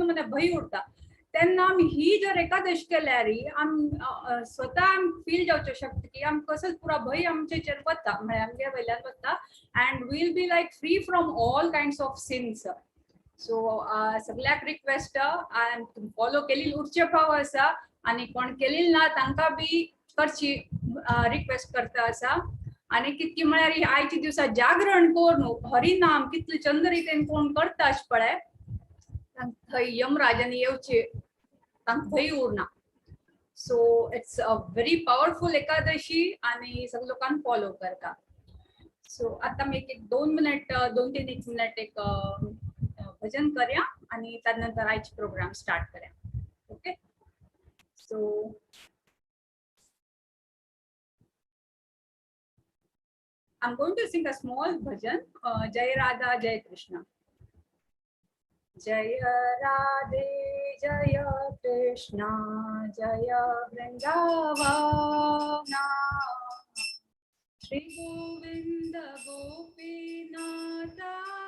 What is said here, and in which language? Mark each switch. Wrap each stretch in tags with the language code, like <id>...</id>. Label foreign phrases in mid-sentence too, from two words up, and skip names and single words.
<kok>मने भंय उरता तेन्ना आमी ही जर एकादशी केल्यार आमी स्वता आमी फील जावचे शकता की आमकां कसोच पुरा भंय आमचेर वता म्हळ्यार आमगे वयल्यान वता</kok> <en>and will be like free from all kinds of sins</en> <kok>सो सगळ्याक</kok> <en>request follow</en> <kok>केली उरचे फाव आसा आणि कोण केलेली ना तांकां बी करची रिक्वेस्ट करता आसा आणि कितकी म्हळ्यार आयच्या दिवसा जागरण करून हरिनाम कितले चंद रितीन कोण करता पळय थंय यमराजांनी येवचे तांकां भंय उरना सो</kok> <en>it's a very powerful</en> <kok>एकादशी आणि सगळे लोकांक फॉलो करता सो आता मी एक 2 मिनिट 2-3 मिनिट एक भजन करूया आणि त्यानंतर आयचे</kok> <en>program start</en> <kok>करूया ओके सो</kok> <en>I'm going to sing a small bhajan, Jai Radha, Jai Krishna.</en> <sa>Jai Radhe, Jai Krishna, Jai Vrindavana, Shri Govinda Gopinatha,</sa>